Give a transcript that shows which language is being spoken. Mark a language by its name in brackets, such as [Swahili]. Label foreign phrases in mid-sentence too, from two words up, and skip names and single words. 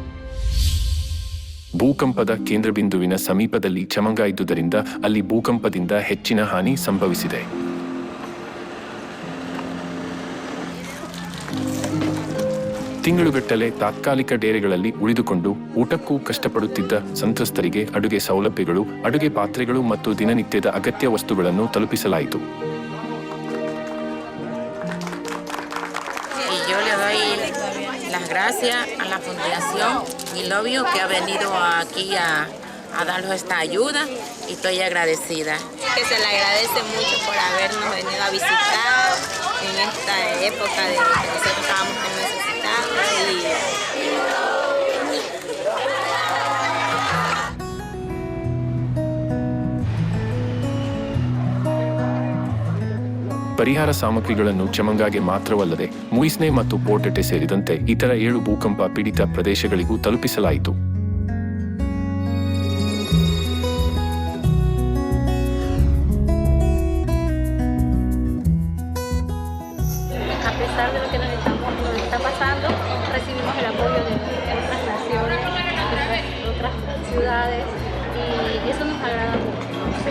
[Kannada] ಭೂಕಂಪದ ಕೇಂದ್ರಬಿಂದುವಿನ ಸಮೀಪದಲ್ಲಿ ಚಮಂಗ ಇದ್ದುದರಿಂದ ಅಲ್ಲಿ ಭೂಕಂಪದಿಂದ ಹೆಚ್ಚಿನ ಹಾನಿ ಸಂಭವಿಸಿದೆ. ತಿಂಗಳುಗಟ್ಟಲೆ ತಾತ್ಕಾಲಿಕ ಡೇರೆಗಳಲ್ಲಿ ಉಳಿದುಕೊಂಡು ಊಟಕ್ಕೂ ಕಷ್ಟಪಡುತ್ತಿದ್ದ ಸಂತ್ರಸ್ತರಿಗೆ ಅಡುಗೆ ಸೌಲಭ್ಯಗಳು, ಅಡುಗೆ ಪಾತ್ರೆಗಳು ಮತ್ತು ದಿನನಿತ್ಯದ ಅಗತ್ಯ ವಸ್ತುಗಳನ್ನು ತಲುಪಿಸಲಾಯಿತು. [Spanish] Las gracias a la Fundación Mi Love You que ha venido aquí a darnos esta ayuda y estoy agradecida. Que se le agradece mucho por habernos venido a visitar en esta época de que nosotros estábamos tan necesitados [Kannada] ಪರಿಹಾರ ಸಾಮಗ್ರಿಗಳನ್ನು ಚಮಂಗಾಗೆ ಮಾತ್ರವಲ್ಲದೆ ಮುಯಿಸ್ನೆ ಮತ್ತು ಪೋರ್ಟೆಟೆ ಸೇರಿದಂತೆ ಇತರ 7 ಭೂಕಂಪ ಪೀಡಿತ ಪ್ರದೇಶಗಳಿಗೂ ತಲುಪಿಸಲಾಯಿತು. [Spanish] A pesar de lo que nos está pasando, recibimos el apoyo de otras naciones, otras ciudades, y eso nos agrada mucho.